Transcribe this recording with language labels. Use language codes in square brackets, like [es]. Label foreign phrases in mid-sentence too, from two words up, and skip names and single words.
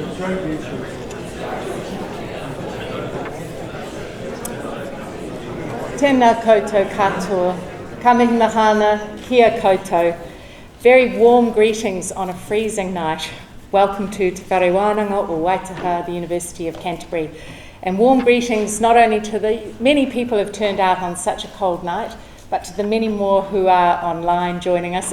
[mi] Tēnā koutou katoa, kamihana kia koutou. [en] Very warm greetings on a freezing night. Welcome to Te Whare Wānanga o Waitaha, the University of Canterbury. And warm greetings not only to the many people who have turned out on such a cold night, but to the many more who are online joining us.